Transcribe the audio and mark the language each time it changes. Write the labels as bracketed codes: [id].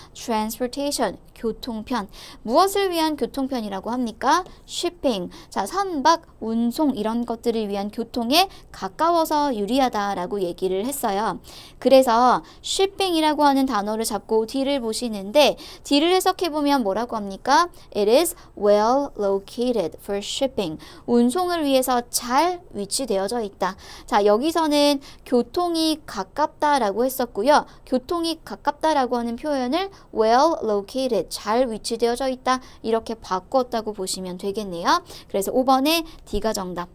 [ko] transportation, 교통편. 무엇을 위한 교통편이라고 합니까? [en] shipping. [ko] 자, 선박, 운송 이런 것들을 위한 교통에 가까워서 유리하다라고 얘기를 했어요. 그래서 shipping이라고 하는 단어를 잡고 D를 보시는데 D를 해석해보면 뭐라고 합니까? [en] It is well located for shipping. [ko] 운송을 위해서 잘 위치되어져 있다. 자, 여기서는 교통이 가깝다라고 했었고요. 교통이 가깝다라고 하는 표현을 well located, 잘 위치되어져 있다. 이렇게 바꿨다고 보시면 되겠네요. 그래서 5번에 D가 정답.